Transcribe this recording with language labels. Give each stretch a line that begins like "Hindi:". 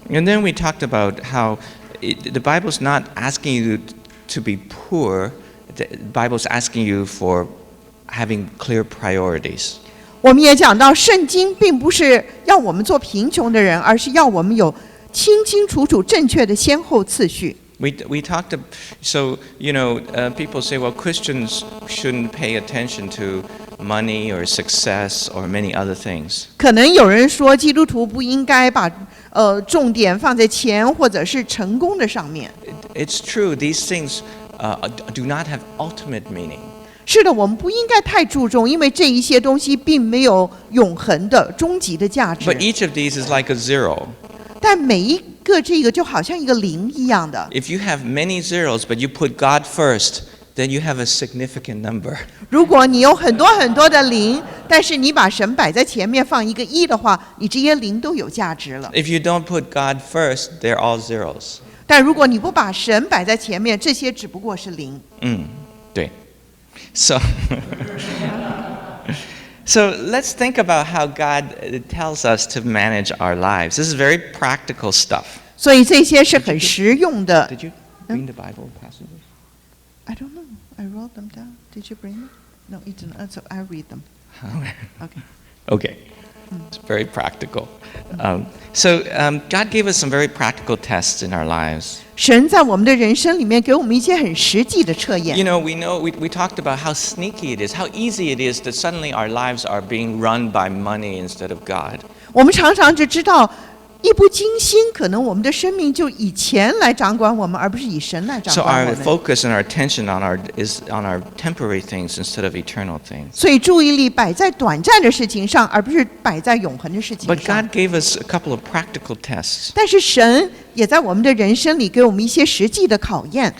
English: And then we talked about how the Bible's not asking you to be poor. The Bible's asking you for having clear priorities.
Chinese: 我们也讲到，圣经并不是要我们做贫穷的人，而是要我们有清清楚楚、正确的先后次序。
English: We talked, so, people say, well, Christians shouldn't pay attention to money or success or many other things.
Chinese: 可能有人说，基督徒不应该把重点放在钱或者是成功的上面。
English: It's true, these things do not have ultimate meaning.
Chinese: 是的，我们不应该太注重，因为这一些东西并没有永恒的、终极的价值。
English: But each of these is like a zero.
Chinese: 但每一个这个就好像一个零一样的。
English: If you have many zeros, but you put God first, then you have a significant number.
Chinese: 如果你有很多很多的零，但是你把神摆在前面放一个一的话，你这些零都有价值了。
English: If you don't put God first, they're all zeros.
Chinese: 但如果你不把神摆在前面，这些只不过是零。对.
English: So, so let's think about how God tells us to manage our lives. This is very practical stuff.
Chinese: 所以这些是很实用的。
English: Did you bring the Bible passages? I don't know. I wrote them down. Did you bring them? No, you didn't. So I read them. Okay. Okay. It's very practical. So God gave us some very practical tests in our lives.
Chinese: 神在我们的人生里面给我们一些很实际的测验。
English: We talked about how sneaky it is, how easy it is that suddenly our lives are being run by money instead of God.
Chinese: 我们常常就知道，一不经心，可能我们的生命就以钱来掌管我们，而不是以神来掌
English: So
Chinese: 管我
English: our
Chinese: 们。
English: focus and our attention is on our temporary things instead of eternal things.
Chinese: 所以注意力摆在短暂的事情上，而不是摆在永恒的事情
English: But
Chinese: 上。
English: God gave us a couple of practical tests.
Chinese: 但是神也在我们的人生里给我们一些实际的考验，